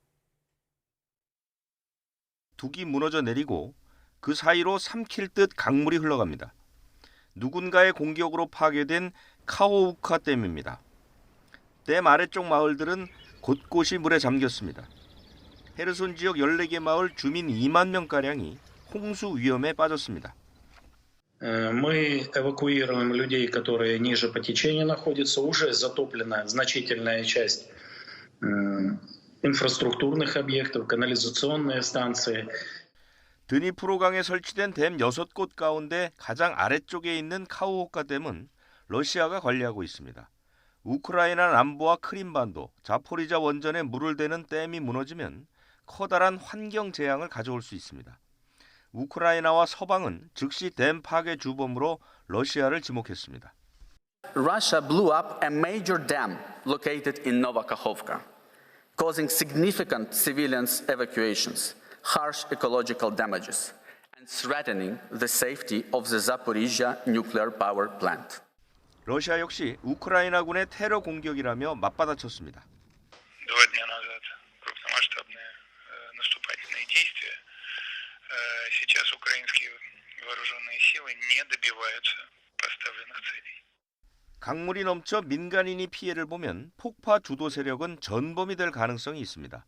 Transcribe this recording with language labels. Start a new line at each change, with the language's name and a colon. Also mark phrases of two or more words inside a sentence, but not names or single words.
Korean: 둑이 무너져 내리고 그 사이로 삼킬 듯 강물이 흘러갑니다. 누군가의 공격으로 파괴된 카호우카 댐입니다. 댐 아래쪽 마을들은 곳곳이 물에 잠겼습니다. 헤르손 지역 14개 마을 주민 2만 명가량이 홍수 위험에 빠졌습니다.
Russian: Мы эвакуируем людей, которые ниже по течению находятся. Уже затоплена значительная часть инфраструктурных объектов, канализационные станции.
Korean: 드니프로강에 설치된 댐 6곳 가운데 가장 아래쪽에 있는 카호호카 댐은 러시아가 관리하고 있습니다. 우크라이나 남부와 크림반도, 자포리자 원전에 물을 대는 댐이 무너지면 커다란 환경 재앙을 가져올 수 있습니다. 우크라이나와 서방은 즉시 댐 파괴 주범으로 러시아를 지목했습니다.
English: Russia blew up a major dam located in Novakhovka, causing significant civilian evacuations, harsh ecological damages, and threatening the safety of the Zaporizhzhia nuclear power plant.
Korean: 러시아 역시 우크라이나군의 테러 공격이라며 맞받아쳤습니다. 강물이 넘쳐 민간인이 피해를 보면 폭파 주도 세력은 전범이 될 가능성이 있습니다.